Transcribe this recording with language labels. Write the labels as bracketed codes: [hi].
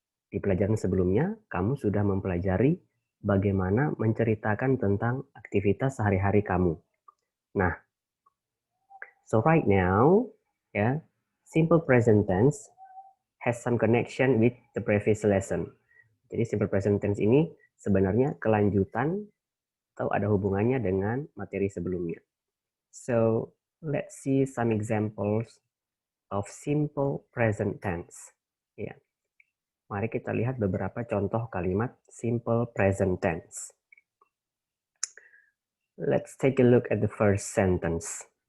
[id] Di pelajaran sebelumnya, kamu sudah mempelajari bagaimana menceritakan tentang aktivitas sehari-hari kamu. [en] Nah, so right now, ya, simple present tense has some connection with the previous lesson. [id] Jadi simple present tense ini sebenarnya kelanjutan atau ada hubungannya dengan materi sebelumnya. [en] So, let's see some examples of simple present tense. Ya. [id] Mari kita lihat beberapa contoh kalimat simple present tense. [en] Let's take a look at the first sentence.